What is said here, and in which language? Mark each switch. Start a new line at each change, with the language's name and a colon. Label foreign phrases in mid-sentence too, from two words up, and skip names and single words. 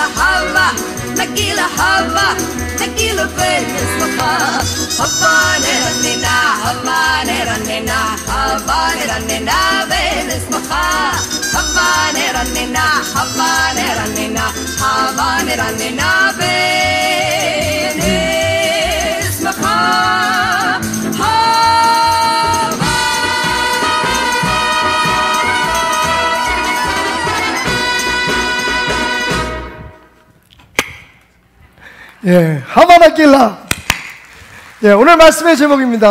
Hebrew: הבה, נגילה הבה, נגילה ונשמחה הבה נרננה, הבה נרננה, הבה נרננה ונשמחה הבה נרננה, הבה נרננה, הבה נרננה ונשמחה.
Korean: 예, 하바나길라. 예, 오늘 말씀의 제목입니다.